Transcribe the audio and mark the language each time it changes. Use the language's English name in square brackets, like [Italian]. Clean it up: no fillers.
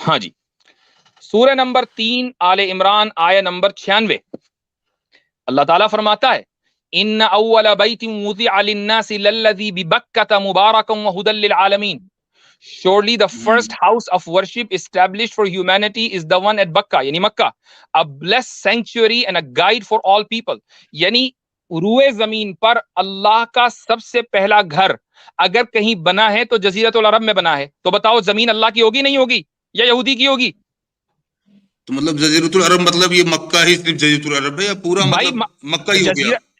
[Urdu] ہاں جی, سورہ نمبر 3 آل عمران آیت نمبر 96. [Arabic] اللہ تعالیٰ فرماتا ہے ان اول بیت وضع للناس للذی ببکۃ مبارکا وہدی للعالمین. [English] Surely the first house of worship established for humanity is the one at Bakka, [Urdu] یعنی مکہ, [English] a blessed sanctuary and a guide for all people. [Urdu] یعنی روئے زمین پر اللہ کا سب سے پہلا گھر اگر کہیں بنا ہے تو جزیرۃ العرب میں بنا ہے. تو بتاؤ زمین اللہ کی ہوگی نہیں ہوگی یا یہودی کی ہوگی؟ تو مطلب جزیرۃ العرب مطلب یہ مکہ ہی صرف جزیرۃ العرب ہے یا پورا مطلب مکہ ہی ہو گیا؟